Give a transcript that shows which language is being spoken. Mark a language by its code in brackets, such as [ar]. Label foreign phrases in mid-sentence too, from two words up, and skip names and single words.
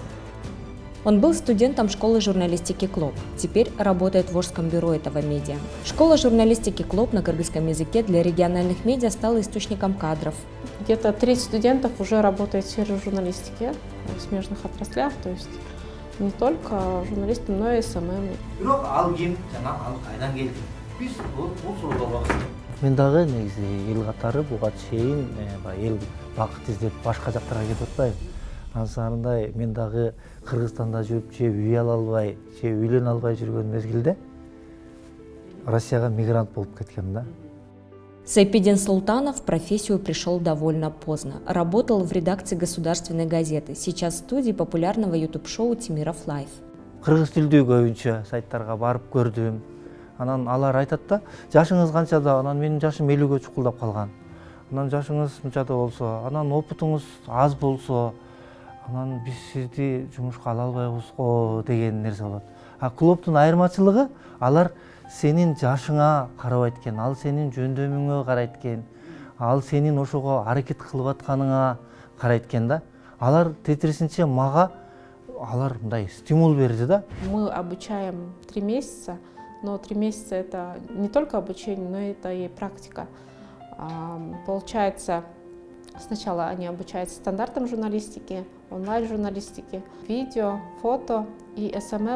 [ru] Он был студентом школы журналистики «Клоп». Теперь работает в Ожском бюро этого медиа. Школа журналистики «Клоп» на кыргызском языке для региональных медиа стала источником кадров. Где-то 30 студентов уже работает в сфере журналистики, в смежных отраслях, то есть не только журналисты, но и СММ. [ky] Мен дагы негизи эл катары буга чейин эл бакыт издеп башка жактарга кетип атпайбы. Ансарындай мен дагы Кыргызстанда жүрүп же үй ала албай, же үйлөнө албай жүргөн мезгилде Россияга мигрант болуп кеткем да. [ru] Сайпидин Султанов в профессию пришел довольно поздно. Работал в редакции государственной газеты, сейчас в студии популярного YouTube-шоу Тимиров Лайф. [ky] Кыргыз тилдүү көбүнчө сайттарга барып көрдүм. Анан алар айтат да, жашыңыз канчада? Анан менин жашым 50гө чукулдап калган. Анан жашыңыз мынчада болсо, анан опытыңыз аз болсо, анан биз сизди жумушка ала албайбыз го деген нерсе болот. А клубтун айырмачылыгы алар сенин жашыңа карабайт экен, ал сенин жөндөмүңө карайт экен, ал сенин ошого аракет кылып атканыңа карайт экен да. Алар тетирисинче мага алар мындай стимул берди да. [ru] Мы обучаем 3 месяца, но 3 месяца это не только обучение, но это и практика. Получается, сначала они обучаются стандартам журналистики, онлайн-журналистики, видео, фото и СММ.